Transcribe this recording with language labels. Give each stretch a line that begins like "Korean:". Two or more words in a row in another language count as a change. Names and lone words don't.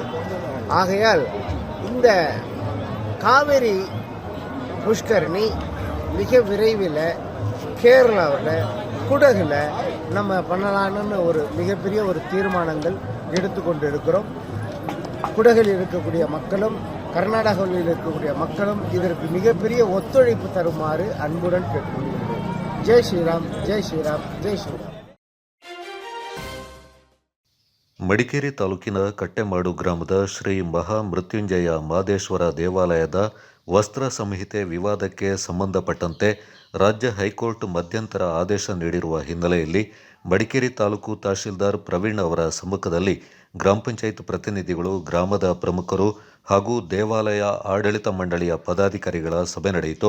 Tamil: ஆகையால் இந்த காவேரி புஷ்கரணி மிக விரைவில் கேரளாவில் குடகுல நம்ம பண்ணலான்னு ஒரு மிகப்பெரிய ஒரு தீர்மானங்கள் எடுத்துக்கொண்டு இருக்கிறோம். குடகில் இருக்கக்கூடிய மக்களும் கர்நாடகாவில் இருக்கக்கூடிய மக்களும் இதற்கு மிகப்பெரிய ஒத்துழைப்பு தருமாறு அன்புடன் கேட்டுக்கொள்கிறேன்.
Hindi: जय श्रीराम, जय श्रीराम, जय श्रीराम.
Kannada: ಮಡಿಕೇರಿ ತಾಲೂಕಿನ ಕಟ್ಟೆಮಾಡು ಗ್ರಾಮದ ಶ್ರೀ ಮಹಾಮೃತ್ಯುಂಜಯ ಮಾದೇಶ್ವರ ದೇವಾಲಯದ ವಸ್ತ್ರ ಸಂಹಿತೆ ವಿವಾದಕ್ಕೆ ಸಂಬಂಧಪಟ್ಟಂತೆ ರಾಜ್ಯ ಹೈಕೋರ್ಟ್ ಮಧ್ಯಂತರ ಆದೇಶ ನೀಡಿರುವ ಹಿನ್ನೆಲೆಯಲ್ಲಿ ಮಡಿಕೇರಿ ತಾಲೂಕು ತಹಶೀಲ್ದಾರ್ ಪ್ರವೀಣ್ ಅವರ ಸಮ್ಮುಖದಲ್ಲಿ ಗ್ರಾಮ ಪಂಚಾಯತ್ ಪ್ರತಿನಿಧಿಗಳು, ಗ್ರಾಮದ ಪ್ರಮುಖರು ಹಾಗೂ ದೇವಾಲಯ ಆಡಳಿತ ಮಂಡಳಿಯ ಪದಾಧಿಕಾರಿಗಳ ಸಭೆ ನಡೆಯಿತು.